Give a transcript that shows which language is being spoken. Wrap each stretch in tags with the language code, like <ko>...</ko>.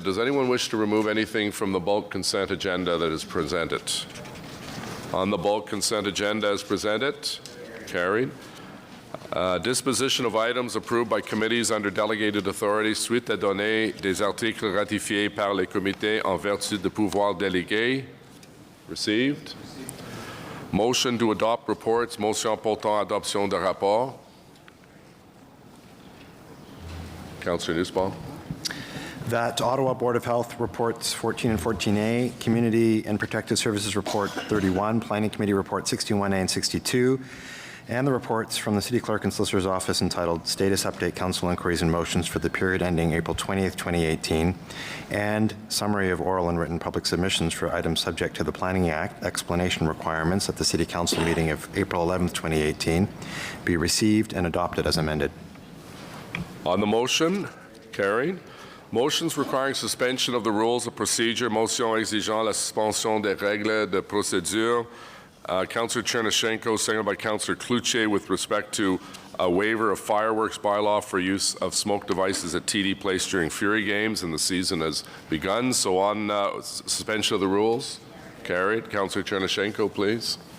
<en>Does anyone wish to remove anything from the bulk consent agenda that is presented? On the bulk consent agenda as presented? Carried. Disposition of items approved by committees under delegated authority</en> <fr>suite à donner des articles ratifiés par les comités en vertu de pouvoirs délégués.</fr> <en>Received. Motion to adopt reports.</en> <fr>Motion portant adoption de rapport.</fr> <en>Councillor Nussbaum. That Ottawa Board of Health Reports 14 and 14A, Community and Protective Services Report 31, Planning Committee Report 61A and 62, and the reports from the City Clerk and Solicitor's Office entitled Status Update Council Inquiries and Motions for the period ending April 20th, 2018, and Summary of Oral and Written Public Submissions for items subject to the Planning Act explanation requirements at the City Council meeting of April 11th, 2018, be received and adopted as amended. On the motion, carried. Motions requiring suspension of the rules of procedure.</en> <fr>Motion exigeant la suspension des règles de procédure.</fr> <en>Councillor Chernyshenko, seconded by Councillor Cloutier, with respect to a waiver of fireworks bylaw for use of smoke devices at TD Place during Fury Games, and the season has begun. So on suspension of the rules. Carried. Councillor Chernyshenko, please.</en>